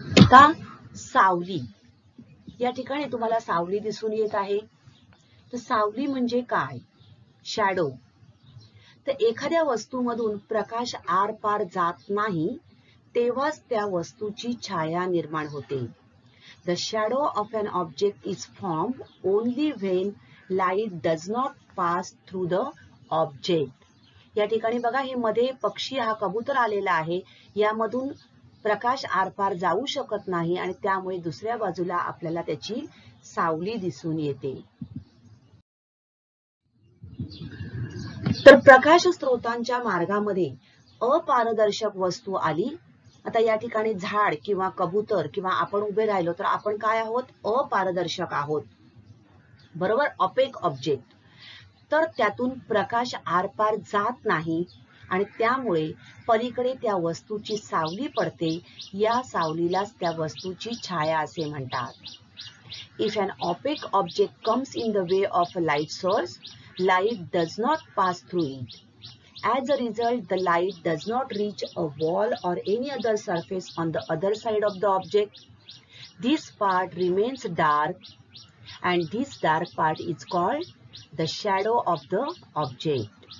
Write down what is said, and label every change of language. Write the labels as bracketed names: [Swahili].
[Marathi] का सावली, या ठिकाणी तुम्हाला सावली दिसून येत आहे. तर सावली म्हणजे काय, शॅडो. तर एखाद्या वस्तूमधून प्रकाश आरपार जात नाही तेव्हाच त्या वस्तूची छाया निर्माण होते. [English] The shadow of an object is formed only when light does not pass through the object. [Marathi] या ठिकाणी बघा, हे मध्ये पक्षी हा कबूतर आलेला आहे, यामधून प्रकाश आरपार जाऊ शकत नाही आणि त्यामुळे दुसऱ्या बाजूला आपल्याला त्याची सावली दिसून येते. तर प्रकाश स्रोतांच्या मार्गामध्ये अपारदर्शक वस्तू आली. आता या ठिकाणी झाड किंवा कबूतर किंवा आपण उभे राहिलो तर आपण काय आहोत, अपारदर्शक आहोत, बरोबर, ऑपेक ऑब्जेक्ट. तर त्यातून प्रकाश आरपार जात नाही आणि त्यामुळे पलीकडे त्या वस्तूची सावली पडते. या सावलीलाच त्या वस्तूची छाया असे म्हणतात. [English] If an opaque object comes in the way of a light source, light does not pass through it. As a result, the light does not reach a wall or any other surface on the other side of the object. This part remains dark, and this dark part is called the shadow of the object.